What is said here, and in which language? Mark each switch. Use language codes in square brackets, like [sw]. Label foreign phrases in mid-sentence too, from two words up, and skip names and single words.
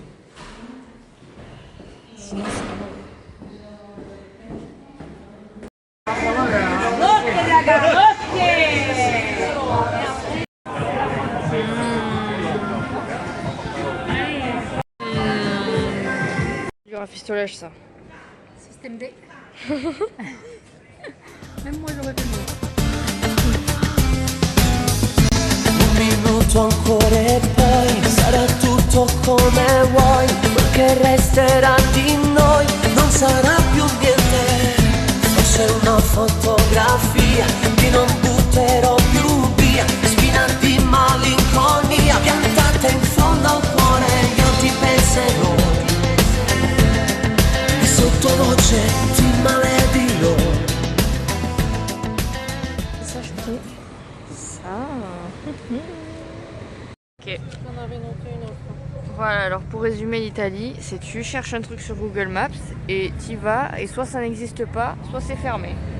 [fr] Sinon, c'est vraiment... Du rafistolage, ça. Système D. Même moi j'aurais fait mieux. [it] Un minuto ancora e poi sarà tutto come vuoi, quel che resterà di noi non sarà più niente, forse una fotografia che non butterò più via, spina di malinconia piantata in fondo al cuore, io ti penserò e sottovoce ti maledirò. [fr] Ça, je trouve. Ça. Ok. On avait noté une autre. Voilà, alors pour résumer l'Italie, c'est tu cherches un truc sur Google Maps et t'y vas et soit ça n'existe pas, soit c'est fermé.